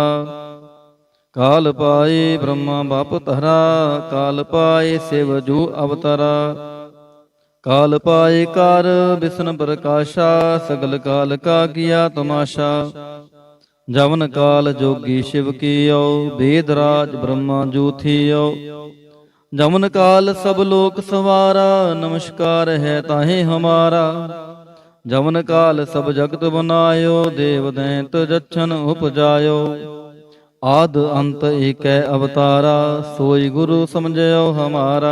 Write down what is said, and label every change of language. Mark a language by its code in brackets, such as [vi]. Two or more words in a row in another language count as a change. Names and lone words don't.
[pa] ਕਾਲ ਪਾਏ ਬ੍ਰਹਮਾ ਬਾਪ ਧਰਾ, ਕਾਲ ਪਾਏ ਸਿਵ ਜੂ ਅਵਤਰਾ। ਕਾਲ ਪਾਏ ਕਰ ਬਿਸ਼ਨ ਪ੍ਰਕਾਸ਼ਾ, ਸਗਲ ਕਾਲ ਕਾ ਕੀਆ ਤਮਾਸ਼ਾ। ਜਵਨ ਕਾਲ ਜੋਗੀ ਸ਼ਿਵ ਕੀਓ, ਵੇਦ ਰਾਜ ਬ੍ਰਹਮਾ ਜੂ ਥੀਓ। ਜਮਨ ਕਾਲ ਸਭ ਲੋਕ ਸਵਾਰਾ, ਨਮਸਕਾਰ ਹੈ ਤਾਹੇ ਹਮਾਰਾ। ਜਮਨ ਕਾਲ ਸਭ ਜਗਤ ਬਨਾਯੋ, ਦੇਵ ਦੈਂਤ ਜੱਛਨ ਉਪਜਾਯੋ। ਆਦਿ ਅੰਤ ਏਕੈ ਅਵਤਾਰਾ, ਸੋਈ ਗੁਰੂ ਸਮਝਿਯੋ ਹਮਾਰਾ।